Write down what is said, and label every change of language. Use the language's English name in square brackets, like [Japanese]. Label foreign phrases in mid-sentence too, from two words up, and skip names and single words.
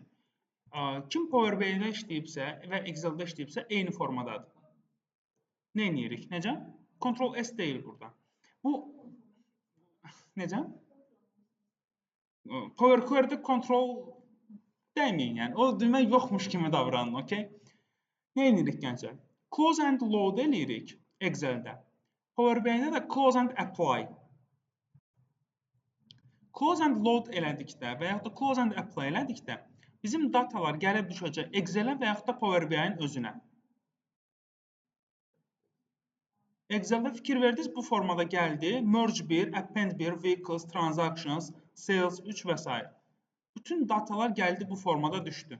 [Azerbaijani] Kim Power BI-də işləyibsə və Excel-də işləyibsə, eyni formadadır. Nə edirik? Necə? Ctrl S deyil burada. Bu necə? Power Query-də Ctrl dəyməyin, yəni. O demək yoxmuş kimi davranın, okey? Nə edirik gənclər? [English] Close and load [Azerbaijani] eləyirik Excel-də. Power BI-də də [English] close and apply. Close and load [Azerbaijani] elədikdə və yaxud da [English] close and apply [Azerbaijani] elədikdə bizim datalar gəlib düşəcək Excel-ə və yaxud da Power BI-in özünə. Excel-də fikir verdiniz, bu formada gəldi. Merge 1, Append 1, Vehicles, Transactions, Sales 3 və s. Bütün datalar gəldi bu formada düşdü.